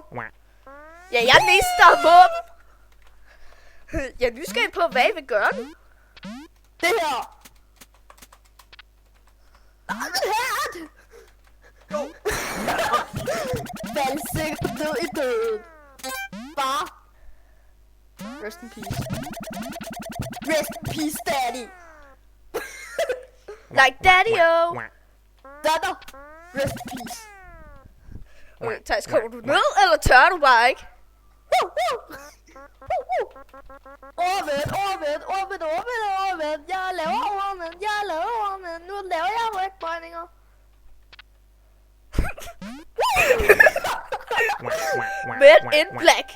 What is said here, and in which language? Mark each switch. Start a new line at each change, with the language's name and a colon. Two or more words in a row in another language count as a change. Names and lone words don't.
Danish: Ja, jeg mister våben. Jeg er nysgerrig på, hvad I vil gøre nu. Det her. Nej, men her! Fald sikkert ned i døden. Bare.
English: Rest in peace. Rest in peace, daddy. Like daddy-o.
Danish: Datter.
English: Rest in peace.
Danish: Okay, Thijs, kommer du ned, eller tør du bare ikke? Overvendt. Jeg laver overvendt. Nu laver jeg rygbøjninger.
English: Men in black.